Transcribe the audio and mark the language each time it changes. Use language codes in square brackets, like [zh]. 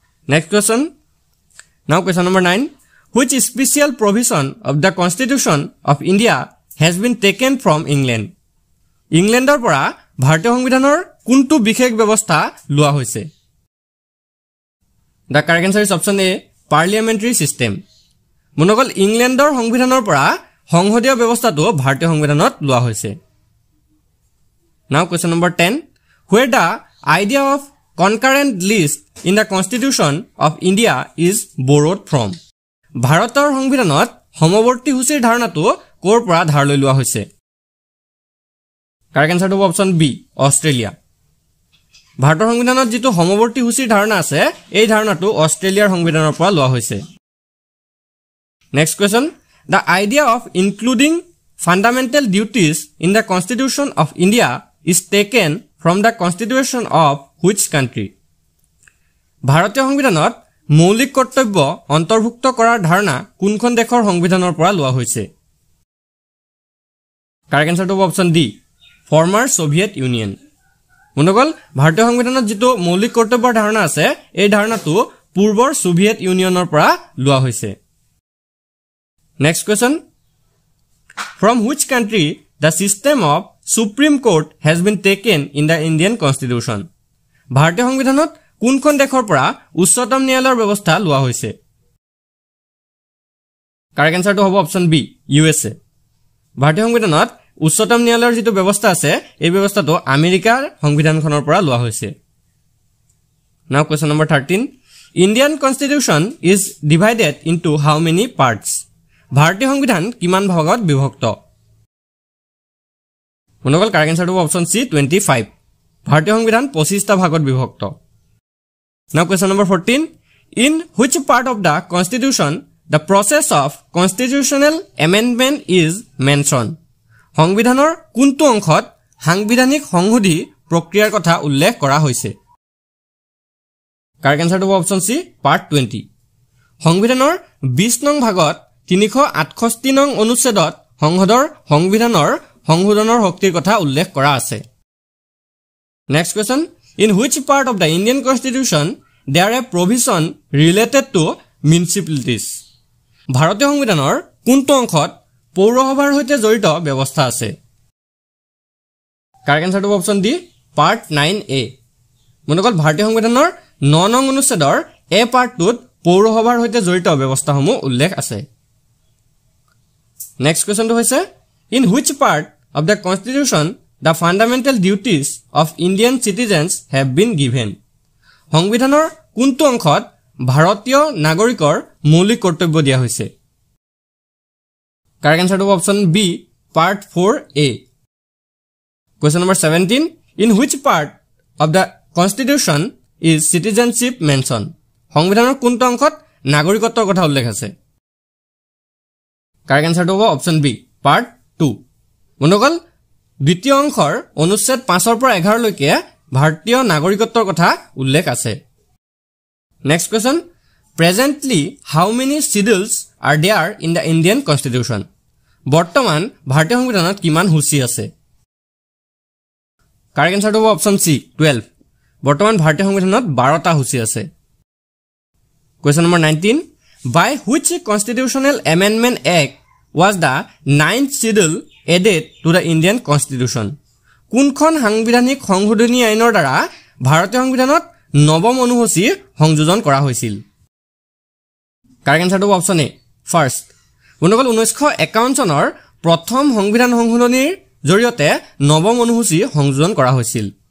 [en] Next question now question number 9, which special provision of the Constitution of India has been taken from England? [as] ইংলেণ্ডৰ পৰা ভাৰতীয় সংবিধানৰ কোনটো বিশেষ ব্যৱস্থা লোৱা হৈছে? [en] The correct answer is option A, parliamentary system. [as] বন্ধুসকল ইংলেণ্ডৰ সংবিধানৰ পৰা সংসদীয় ব্যৱস্থাটো ভাৰতীয় সংবিধানত লোৱা হৈছে। [en] Now question number 10, where the idea of concurrent list in the Constitution of India is borrowed from? [as] ভাৰতৰ সংবিধানত সমৱৰ্তী সূচীৰ ধাৰণাটো ক'ৰ পৰা ধাৰ লৈ লোৱা হৈছে? Correct আনসাৰটো option B, Australia. ভাৰতৰ সংবিধানত যিটো সমৱৰ্তী সূচীৰ ধাৰণা আছে এই ধাৰণাটো অষ্ট্ৰেলিয়াৰ সংবিধানৰ পৰা লোৱা হৈছে। [en] Next question The idea of including fundamental duties in the Constitution of India is taken from the Constitution of which country? [as] ভাৰতীয় সংবিধানত মৌলিক কৰ্তব্য অন্তৰ্ভুক্ত কৰাৰ ধাৰণা কোনখন দেশৰ সংবিধানৰ পৰা লোৱা হৈছে? কাৰেক্ট আনসাৰটো হ'ব option D, former Soviet union. বন্ধুসকল, ভাৰতীয় সংবিধানত যেটো মৌলিক কৰ্তব্যৰ ধাৰণা আছে, এই ধাৰণাটো পূৰ্বৰ সোভিয়েট ইউনিয়নৰ পৰা লোৱা হৈছে। [en] Next question, from which country the system of Supreme Court has been taken in the Indian Constitution? [as] ভাৰতীয় সংবিধানত কোনখন দেশৰ পৰা উচ্চতম ন্যায়ালয়ৰ ব্যৱস্থা লোৱা হৈছে? কাৰেক্ট আনসাৰটো হ'ব অপচন বি, USA। ভাৰতীয় সংবিধানত উচ্চতম ন্যায়ালয়ৰ যেটো ব্যৱস্থা আছে, এই ব্যৱস্থাটো আমেৰিকাৰ সংবিধানখনৰ পৰা লোৱা হৈছে। [en] Now question number 13, Indian Constitution is divided into how many parts? [as] ভাৰতীয় সংবিধান কিমান ভাগত বিভক্ত? বন্ধুসকল, কাৰেক্ট আনসাৰটো হ'ব অপচন সি, 25। ভাৰতীয় সংবিধান 25টা ভাগত বিভক্ত। [en] Now question number 14, in which part of the Constitution the process of constitutional amendment is mentioned? [as] সংবিধানৰ কোনটো অংশত সাংবিধানিক সংশোধনী প্ৰক্ৰিয়াৰ কথা উল্লেখ কৰা হৈছে? কাৰেক্ট আনসাৰটো হ'ব অপচন সি, পাৰ্ট 20। সংবিধানৰ 20 নং ভাগত 368 নং অনুচ্ছেদত সংসদৰ সংবিধানৰ সংশোধনৰ শক্তিৰ কথা উল্লেখ কৰা আছে। [en] Next question, in which part of the Indian Constitution there are provision related to municipalities? [as] ভাৰতীয় সংবিধানৰ কোনটো অংশত পৌৰসভাৰ সৈতে জড়িত ব্যৱস্থা আছে? কাৰেক্ট আনসাৰটো হ'ব অপচন ডি, পাৰ্ট 9A। বন্ধুসকল, ভাৰতীয় সংবিধানৰ 9 নং অনুচ্ছেদৰ এ পাৰ্টটোত পৌৰসভাৰ সৈতে জড়িত ব্যৱস্থাসমূহ উল্লেখ আছে। নেক্সট কোৱেশ্চনটো হৈছে, [en] in which part of the Constitution the fundamental duties of Indian citizens have been given? [as] সংবিধানৰ কোনটো অংশত ভাৰতীয় নাগৰিকৰ মৌলিক কৰ্তব্য দিয়া হৈছে? কাৰেক্ট আনসাৰটো হ'ব option B, part 4A। [en] Question number 17, in which part of the Constitution is citizenship mentioned? [as] সংবিধানৰ কোনটো অংশত নাগৰিকত্বৰ কথা উল্লেখ আছে? কাৰেক্ট আনসাৰটো হ'ব অপচন বি, পাৰ্ট 2। বন্ধুসকল, দ্বিতীয় অংশৰ অনুচ্ছেদ 5 পৰা 11 লৈকে ভাৰতীয় নাগৰিকত্বৰ কথা উল্লেখ আছে। [en] Next question, presently how many schedules are there in the Indian constitution? [as] বৰ্তমান ভাৰতীয় সংবিধানত কিমান সূচী আছে? কাৰেক্ট আনসাৰটো হ'ব অপচন সি, 12। বৰ্তমান ভাৰতীয় সংবিধানত 12টা সূচী আছে। [en] Question number 19, by which constitutional amendment act was the 9th schedule added to the Indian Constitution? [as] কোনখন সাংবিধানিক সংশোধনী আইনৰ দ্বাৰা ভাৰতীয় সংবিধানত নৱম অনুসূচী সংযোজন কৰা হৈছিল? কাৰেক্ট আনসাৰটো হ'ব অপচন এ, ফাৰ্ষ্ট। বন্ধুসকল, 1951 চনৰ প্ৰথম সংবিধান সংশোধনীৰ জৰিয়তে নৱম অনুসূচী সংযোজন কৰা হৈছিল।